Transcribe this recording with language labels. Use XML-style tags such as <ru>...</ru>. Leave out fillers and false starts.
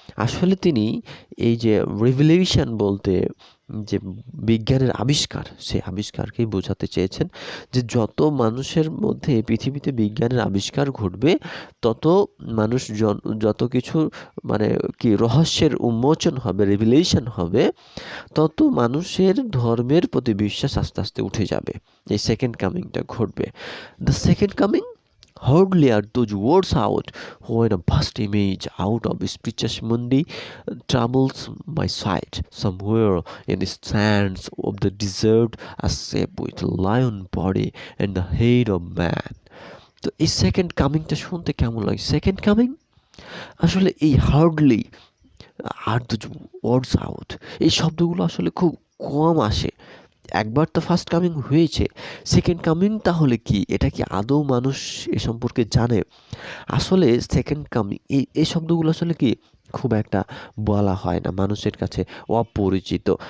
<bn>আসলে তিনি এই যে রেভলিউশন বলতে যে বিজ্ঞানের আবিষ্কার, সেই আবিষ্কারকেই বোঝাতে চেয়েছেন, যে যত মানুষের মধ্যে পৃথিবীতে বিজ্ঞানের আবিষ্কার ঘটবে, তত মানুষ যত কিছু মানে কি রহস্যের উন্মোচন হবে, রেভিলেশন হবে, তত মানুষের ধর্মের প্রতি বিশ্বাস আস্তে আস্তে উঠে যাবে। এই সেকেন্ড কামিংটা ঘটবে।</bn> <en>The second coming, hardly are those words out when a vast image out of spiritus mundi troubles my sight. Somewhere in the sands of the desert, a shape with a lion body and the head of man.</en> <bn>তো এই second কামিংটা শুনতে কেমন লাগে? Second coming আসলে এই</bn> <en>hardly are the words out,</en> <bn>এই শব্দগুলো আসলে খুব কম আসে। একবার তো ফার্স্ট কামিং হয়েছে, সেকেন্ড কামিং তাহলে কি? এটা কি আদৌ মানুষ এ সম্পর্কে জানে? আসলে সেকেন্ড কামিং এই শব্দগুলো আসলে কি খুব একটা বলা হয় না, মানুষের কাছে অপরিচিত।</bn>